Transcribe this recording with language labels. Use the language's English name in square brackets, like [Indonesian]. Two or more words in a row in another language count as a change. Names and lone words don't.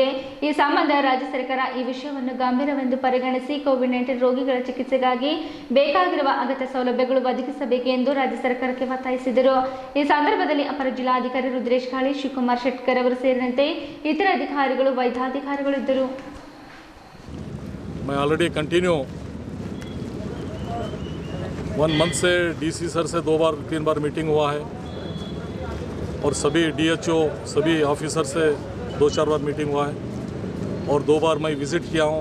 [Kannada] ಈ ಸಂಬಂಧ ರಾಜ್ಯ ಸರ್ಕಾರ ಈ ವಿಷಯವನ್ನು ಗಂಭೀರವೆಂದು ಪರಿಗಣಿಸಿ ಕೋವಿಡ್-19 ರೋಗಿಗಳ ಚಿಕಿತ್ಸೆಗಾಗಿ ಬೇಕಾಗಿರುವ ಅಗತ್ಯ ಸೌಲಭ್ಯಗಳು ಒದಗಿಸಬೇಕು ಎಂದು ರಾಜ್ಯ ಸರ್ಕಾರಕ್ಕೆ ಒತ್ತಾಯಿಸಿದರು. ಈ ಸಂದರ್ಭದಲ್ಲಿ ಅಪರ ಜಿಲ್ಲಾಧಿಕಾರಿ ರುದ್ರೇಶ್ ಕಾಳಿ, ಶಿವಕುಮಾರ್ ಶೆಟ್ಕರ್ ಅವರು ಸೇರಿದಂತೆ ಇತರ ಅಧಿಕಾರಿಗಳು, ವೈದ್ಯಾಧಿಕಾರಿಗಳು ಇದ್ದರು. [Hindi] मैं [English] already continue 1 month [Hindi] से [English] DC sir [Hindi] से 2-3 बार मीटिंग हुआ है और सभी DHO सभी ऑफिसर से 2-4 बार मीटिंग हुआ है और 2 बार मैं विज़िट किया हूँ.